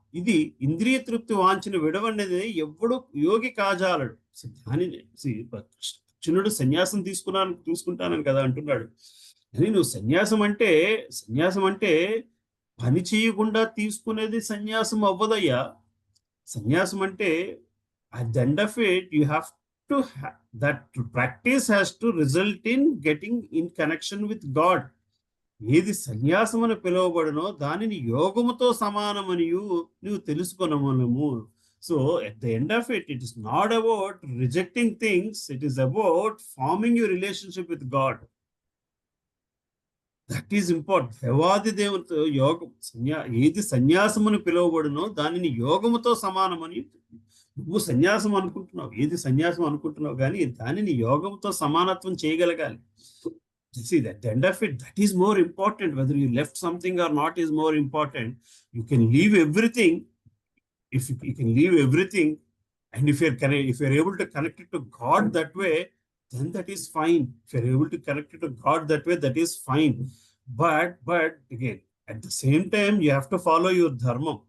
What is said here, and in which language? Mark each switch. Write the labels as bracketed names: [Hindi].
[Telugu] ఇది ఇంద్రియ తృప్తి వాంచిన విడవనేది ఎవ్వడు యోగి కాజాలడు. దానిని కృష్ణుడు సన్యాసం తీసుకుంటానని కదా అంటున్నాడు. అని నువ్వు సన్యాసం అంటే పని చేయకుండా తీసుకునేది సన్యాసం అవ్వదయ్యా. సన్యాసం అంటే [English] at the end of it, you have to that practice has to result in getting in connection with God. [Telugu] ఏది సన్యాసం అని పిలువబడునో దానిని యోగముతో సమానమని నువ్వు తెలుసుకొనమనము. [English] So at the end of it, it is not about rejecting things, it is about forming your relationship with God. That is important. [Telugu] దేవాది దేవునితో యోగం ఏది సన్యాసమును పిలువబడునో దానిని యోగముతో సమానమని నువ్వు సన్యాసం అనుకుంటున్నావు, ఏది సన్యాసం అనుకుంటున్నావు, కానీ దానిని యోగంతో సమానత్వం చేయగలగాలి. [English] See, at the end of it, that is more important. Whether you left something or not is more important. You can leave everything. If you can leave everything, and if you're able to connect it to God that way, then that is fine. If you're able to connect it to God that way, that is fine. But again, at the same time, you have to follow your dharma.